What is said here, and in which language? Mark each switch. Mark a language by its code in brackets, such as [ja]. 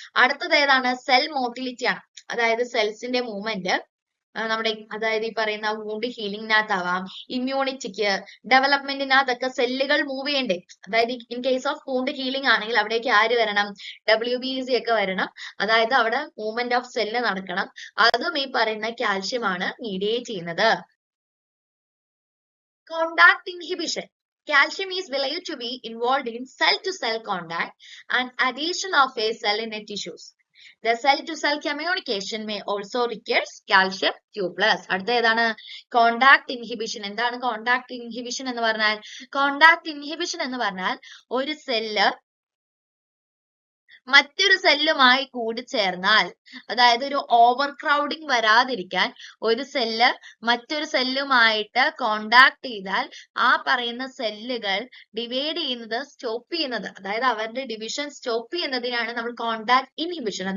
[ml] അടുത്തത് ഏതാണ്, cell motility ആണ്. അതായത് സെൽസിന്റെ മൂവ്മെന്റ് നമ്മുടെ അതായത് ഈ പറയുന്ന വൂണ്ട് ഹീലിംഗിനകത്താവാം, ഇമ്മ്യൂണിറ്റിക്ക്, ഡെവലപ്മെന്റിനകത്തൊക്കെ സെല്ലുകൾ മൂവ് ചെയ്യണ്ടേ. അതായത് in case of wound healing ആണെങ്കിൽ അവിടേക്ക് ആര് വരണം, WBC ഒക്കെ വരണം. അതായത് അവിടെ മൂവ്മെന്റ് ഓഫ് സെല്ല് നടക്കണം. അതും ഈ പറയുന്ന കാൽഷ്യം ആണ് മീഡിയേറ്റ് ചെയ്യുന്നത്. [en] Contact inhibition. Calcium is believed to be involved in cell-to-cell contact and adhesion of a cell in a tissues. The cell-to-cell communication may also require calcium 2+. [ml] അടുത്ത ഏതാണ്, കോണ്ടാക്ട് ഇൻഹിബിഷൻ. എന്താണ് contact inhibition എന്ന് പറഞ്ഞാൽ, contact inhibition എന്ന് പറഞ്ഞാൽ ഒരു cell മറ്റൊരു സെല്ലുമായി കൂടിച്ചേർന്നാൽ, അതായത് ഒരു ഓവർ ക്രൗഡിങ് വരാതിരിക്കാൻ ഒരു സെല്ല് മറ്റൊരു സെല്ലുമായിട്ട് കോണ്ടാക്ട് ചെയ്താൽ ആ പറയുന്ന സെല്ലുകൾ ഡിവൈഡ് ചെയ്യുന്നത് സ്റ്റോപ്പ് ചെയ്യുന്നത്, അതായത് അവരുടെ ഡിവിഷൻ സ്റ്റോപ്പ് ചെയ്യുന്നതിനാണ് നമ്മൾ കോണ്ടാക്ട് ഇൻഹിബിഷൻ.